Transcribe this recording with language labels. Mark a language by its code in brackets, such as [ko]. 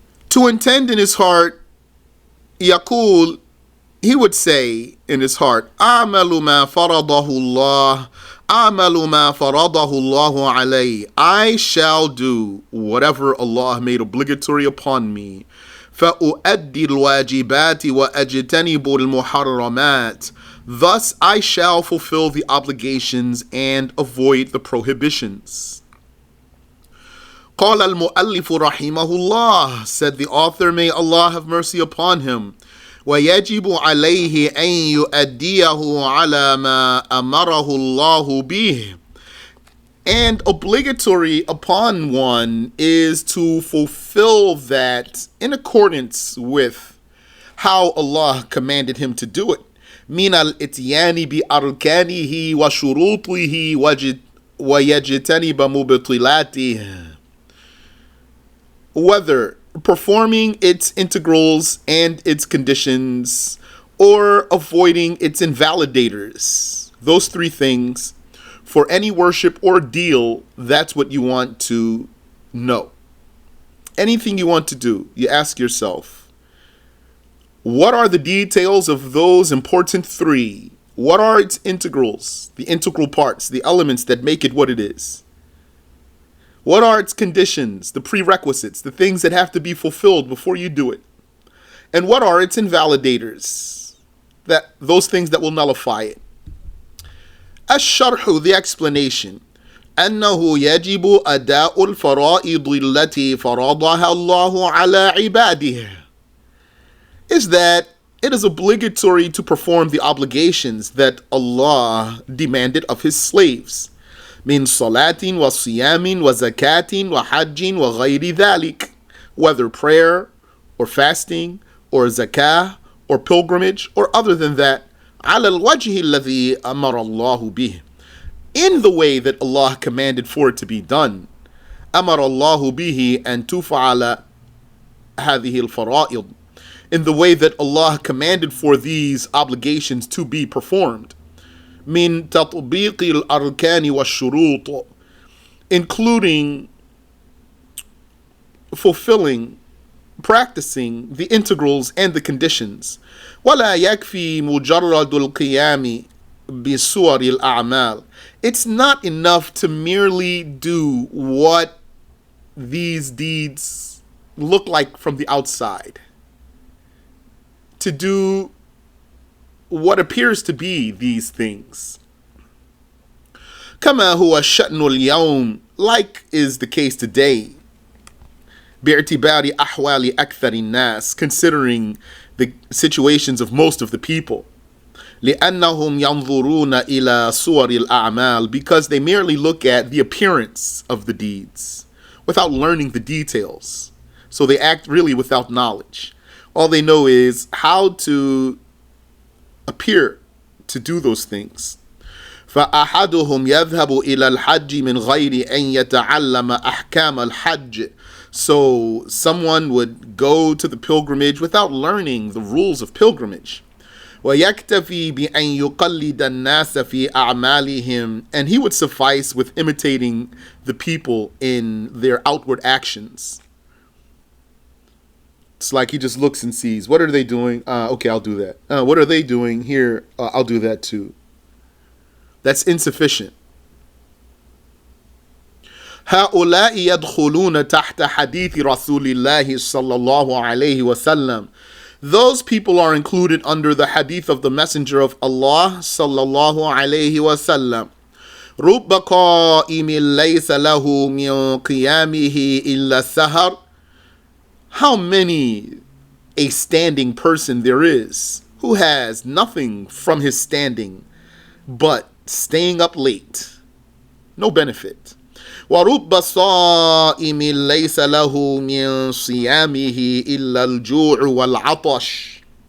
[en] To intend in his heart, [ar] يقول, [en] he would say in his heart, [ar] أعمل ما فرضه الله, أعمل ما فرضه الله علي. [en] I shall do whatever Allah made obligatory upon me. [ar] فأؤدي الواجبات وأجتنب المحرمات. [en] Thus I shall fulfill the obligations and avoid the prohibitions. [ar] قال المؤلف رحمه الله, [en] said the author, may Allah have mercy upon him, [ar] ويجب عليه أن يؤديه على ما أمره الله به. [en] And obligatory upon one is to fulfill that in accordance with how Allah commanded him to do it. [ar] من الاتيان بأركانه وشروطه ويجتنب مبطلاته. [en] Whether performing its integrals and its conditions or avoiding its invalidators. Those three things. For any worship or deal, that's what you want to know. Anything you want to do, you ask yourself, what are the details of those important three? What are its integrals, the integral parts, the elements that make it what it is? What are its conditions, the prerequisites, the things that have to be fulfilled before you do it? And what are its invalidators, those things that will nullify it? [ar] الشرح, [en] the explanation. [ar] أنه يجب أداء الفرائض التي فرضها الله على عباده. [en] Is that it is obligatory to perform the obligations that Allah demanded of his slaves. [ar] من صلاة وصيام وزكاة وحج وغير ذلك. [en] Whether prayer or fasting or zakah or pilgrimage or other than that. [ar] على الوجه الذي أمر الله به. [en] In the way that Allah commanded for it to be done. [ar] أمر الله به أن تفعل هذه الفرائض. [en] In the way that Allah commanded for these obligations to be performed. [ar] من تطبيق الأركان والشروط. [en] Including fulfilling, practicing the integrals and the conditions. [ar] ولا يكفي مجرد القيام بصور الأعمال. [en] It's not enough to merely do what these deeds look like from the outside. To do what appears to be these things. [ar] كما هو الشأن اليوم, [en] like is the case today. [ar] باعتبار أحوال أكثر الناس, [en] considering the situations of most of the people. [ar] لأنهم ينظرون إلى صور الأعمال, [en] because they merely look at the appearance of the deeds. without learning the details. So they act really without knowledge. All they know is how to appear to do those things. [ar] فأحدهم يذهب إلى الحج من غير أن يتعلم أحكام الحج. [en] So someone would go to the pilgrimage without learning the rules of pilgrimage. [ar] ويكتفي بأن يقلد الناس في أعمالهم, [en] and he would suffice with imitating the people in their outward actions. It's like he just looks and sees, what are they doing? Okay, I'll do that. What are they doing here? I'll do that too. That's insufficient. [ar] هؤلاء يدخلون تحت حديث رسول الله صلى الله عليه وسلم. [en] Those people are included under the hadith of the Messenger of Allah [ar] صلى الله عليه وسلم. رب قائم ليس له من قيامه إلا السهر. [en] How many a standing person there is who has nothing from his standing but staying up late. No benefit. [ar] وَرُبَّ صَائِمٍ لَيْسَ لَهُ مِنْ صِيَامِهِ إِلَّا الْجُوعُ وَالْعَطَشِ.